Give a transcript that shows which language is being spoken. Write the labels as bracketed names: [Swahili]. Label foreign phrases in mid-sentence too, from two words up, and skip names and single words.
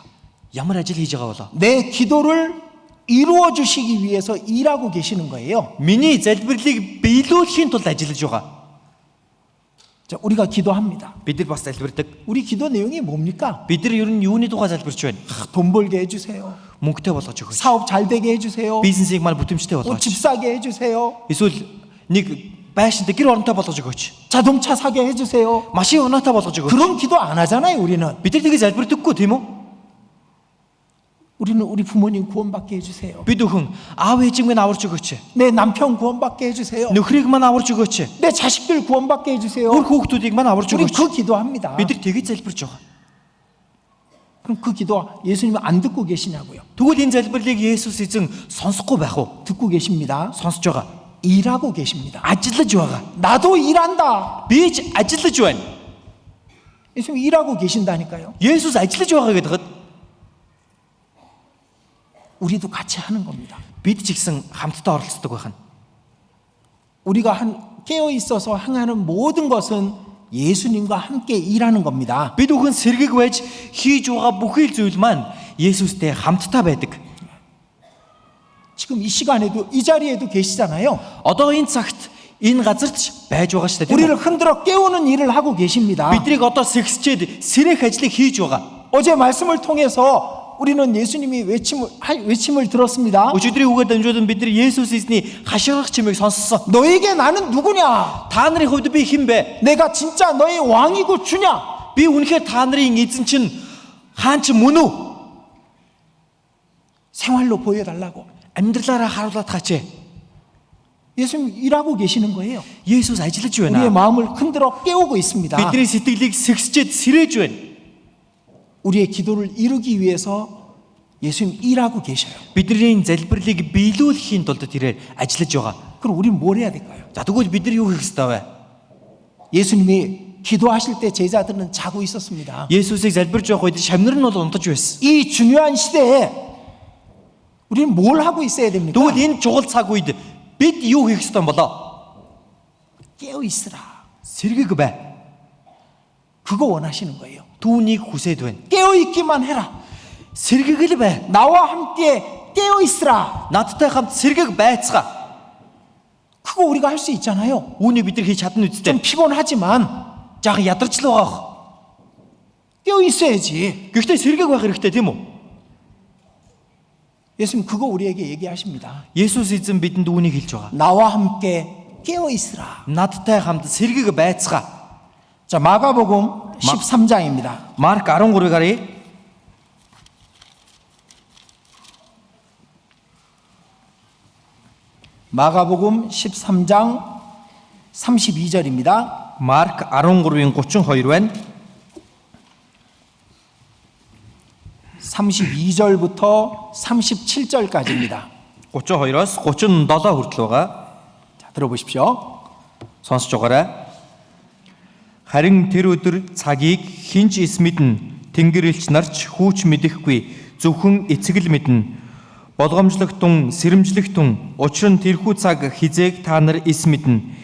[Mongolian] Ямар ажил хийж байгаа болоо? [Korean] 내 기도를 이루어 주시기 위해서 일하고 계시는 거예요. [Mongolian] Миний залбирлыг биелүүлэхийн тулд ажиллаж байгаа. [Korean] 자, 우리가 기도합니다. [Mongolian] Бид нар бас залбирдаг. [Korean] 우리 기도 내용이 뭡니까? [Mongolian] Бид нар ер нь юуны тухай залбирч байна? [Korean] 돈 벌게 해주세요. [Mongolian] Мөнгөтэй болгож өгөөч. [Korean] 사업 잘 되게 해주세요. [Mongolian] Бизнесийг маань бүтэмжтэй болгооч. [Korean] 집 사게 해주세요. [Mongolian] Эсвэл нэг байшинтай гэр оронтой болгож өгөөч. [Korean] 자동차 사게 해주세요. [Mongolian] Машин унаатай болгож өгөөч. [Korean] 그런 기도 안 하잖아요, 우리는. [Mongolian] Бид нар тэгээ залбирдаггүй тийм үү? [Korean] 우리는 우리 부모님 구원받게 해주세요. [Mongolian] Бид бүхэн аав ээжийг маань аварч өгөөч. [Korean] 내 남편 구원받게 해주세요. [Mongolian] Нөхрийг маань аварч өгөөч. [Korean] 내 자식들 구원받게 해주세요. [Mongolian] Өөр хүүхдүүдийг маань аварч [Korean] 우리 [Mongolian] өгөөч. [Korean] 그 기도합니다. [Mongolian] Бид нар тэгээ залбирч байгаа. [Korean] 그럼 그 기도 예수님은 안 듣고 계시냐고요? [Mongolian] Тэгвэл энэ залбирлыг Есүс эзэн сонсохгүй байх уу? [Korean] 듣고 계십니다. [Mongolian] Сонсож байгаа. [Korean] 일하고 계십니다. [Mongolian] Ажиллаж байгаа. [Korean] 나도 일한다. [Mongolian] Би ч ажиллаж байна. [Korean] 예수님 일하고 계신다니까요. [Mongolian] Есүс ажиллаж байгаа гэдэг хэд [Korean] 우리도 같이 하는 겁니다. [Mongolian] бид ч ихсэн хамтдаа оролцдог байх нь. [Korean] 우리가 깨어 있어서 행하는 모든 것은 예수님과 함께 일하는 겁니다. [Mongolian] Бид бүхэн сэргийг байж хийж байгаа бүхий л зүйл маань Есүстэй хамтдаа байдаг. [Korean] 지금 이 시간에도 이 자리에도 계시잖아요. [Mongolian] Одоо энэ цагт энэ газарт ч байж байгаа шүү дээ. [Korean] 우리를 흔들어 깨우는 일을 하고 계십니다. [Mongolian] Биднийг одоо сэгсчээд сэрэх ажлыг хийж байгаа. [Korean] 어제 말씀을 통해서 우리는 예수님이 외침을 들었습니다. [Mongolian] Өчигдрийн үгээр дамжуулан бид нар Есүс эзний хашгирах чимээг сонссон. [Korean] 너에게 나는 누구냐? [Mongolian] Та нарын хувьд би хэн бэ? [Korean] 내가 진짜 너의 왕이고 주냐? [Mongolian] Би үнэхээр та нарын эзэн чинь хаан ч мөн үү? [Korean] 생활로 보여달라고. [Mongolian] Амьдралаараа харуулад гаач. [Korean] 예수님 일하고 계시는 거예요. [Mongolian] Есүс ажиллаж [Korean] 우리의 [Mongolian] байна. [Korean] 마음을 흔들어 깨우고 있습니다. [Mongolian] Бидний сэтгэлийг сэгсчээд сэрээж байна. [Korean] 우리의 기도를 이루기 위해서 예수님 일하고 계셔요. [Mongolian] Бидний залбирлыг биелүүлэхийн тулд тэрээр ажиллаж байгаа. [Korean] 그럼 우리는 뭘 해야 될까요? [Mongolian] За тэгвэл бид нар юу хийх ёстой вэ? [Korean] 예수님이 기도하실 때 제자들은 자고 있었습니다. [Mongolian] Есүсийг залбирж байх үед шамнар нь бол унтаж байсан. [Korean] 이 중요한 시대에 우리는 뭘 하고 있어야 됩니까? [Mongolian] Тэгвэл энэ чухал цаг үед бид юу хийх ёстой юм болоо? [Korean] 깨어 있으라. [Mongolian] Сэргэг бай. [Korean] 그거 원하시는 거예요. [Mongolian] Түүнийг хүсээд байна. [Korean] 깨어 있기만 해라. [Mongolian] Сэргэг л бай. [Korean] 나와 함께 깨어 있으라. [Mongolian] Надтай хамт сэргэг байцгаа. [Korean] 그거 우리가 할 수 있잖아요. [Mongolian] Үүнийг бид нар хийж чадна [Korean] 좀 [Mongolian] үсттэй. [Korean] 피곤하지만 [Mongolian] Жаахан ядарч л байгаа. [Korean] 깨어 있어야지. [Mongolian] Гэхдээ сэргэг байх хэрэгтэй тийм үү? [Korean] 예수님 그거 우리에게 얘기하십니다. [Mongolian] Есүс эзэн бидэнд үүнийг хэлж байгаа. [Korean] 나와 함께 깨어 있으라. [Mongolian] Надтай хамт сэргэг байцгаа. [Korean] 자, 마가복음 13장입니다. [Mongolian] Марк 13-ыг харъя. [Korean] 마가복음 13장 32절입니다. [Mongolian] Марк 13-ийн 32 байна. [Korean] 32절부터 37절까지입니다. [Mongolian] 32-оос 37 хүртэл байгаа. [Korean] 자, 들어보십시오. [Mongolian] Сонсож байгаарай. Харин тэр өдөр цагийг хинч эс мэднэ. Тэнгэр элч нарч хүүч мэдэхгүй. Зөвхөн эцэг л мэднэ. Болгоомжлогтун, сэрэмжлэгтун. Учир нь тэрхүү цаг хизээг та нар эс мэднэ.